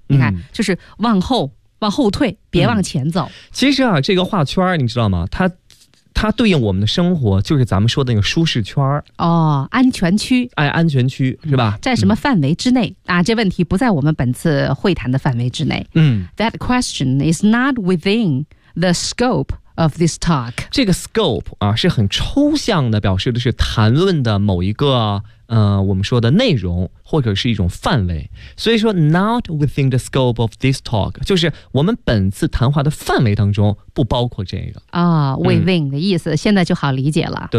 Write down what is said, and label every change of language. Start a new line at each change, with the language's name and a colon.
Chinese: 你看，就是往后退，别往前走。其实啊，这个画圈你知道吗，它对应我们的生活，就是咱们说的那个舒适圈。哦，安全区。哎，安全区是吧，在什么范围之内啊？这问题不在我们本次会谈的范围之内。
English: That question is not within the scope of this talk。
Chinese: 这个 scope 啊，是很抽象的，表示的是谈论的某一个我们说的内容或者是一种范围。所以说
English: not within the scope of this talk，
Chinese: 就是我们本次谈话的范围当中不包括这个啊。within 的意思现在就好理解了。